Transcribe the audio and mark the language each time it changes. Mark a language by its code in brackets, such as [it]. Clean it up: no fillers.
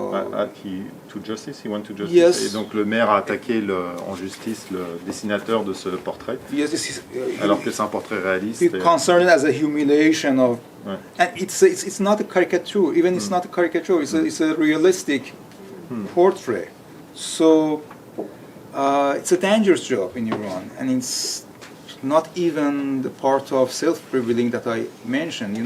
[en] to justice, he went to justice. Yes. [fr] Et donc le maire a attaqué en justice le dessinateur de ce portrait. [en] Yes, [fr] alors que c'est un portrait réaliste. [en] It's concerned as a humiliation of. Ouais. And it's not a caricature. Even it's not a caricature. It's a realistic portrait. So it's a dangerous job in Iran, and it's not even the part of self-revealing that I mentioned.